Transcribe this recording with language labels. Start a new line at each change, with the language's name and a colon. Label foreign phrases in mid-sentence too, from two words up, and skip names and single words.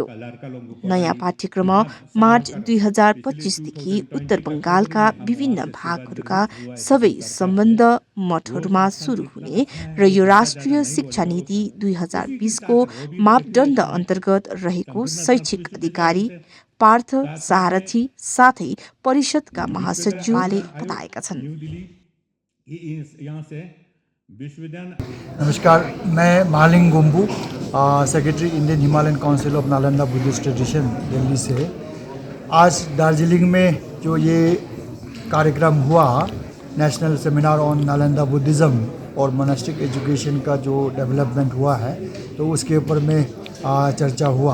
Nepali: नयाँ पाठ्यक्रम मार्च 2025 देखि उत्तर बङ्गालका विभिन्न भागहरूका सबै सम्बन्ध मठहरूमा सुरु हुने र यो राष्ट्रिय शिक्षा नीति 2020 को मापदण्ड अन्तर्गत रहेको शैक्षिक अधिकारी पार्थ सारथी साथै परिषदका महासचिवले बताएका छन्।
Hindi: नमस्कार, मैं महालिंग गुम्बू, सेक्रेटरी इंडियन हिमालयन काउंसिल ऑफ नालंदा बुद्धिस्ट ट्रेडिशन दिल्ली से। आज दार्जिलिंग में जो ये कार्यक्रम हुआ,
English: National Seminar on Nalanda Buddhism
Hindi: और
English: monastic education
Hindi: का जो डेवलपमेंट हुआ है, तो उसके ऊपर में चर्चा हुआ।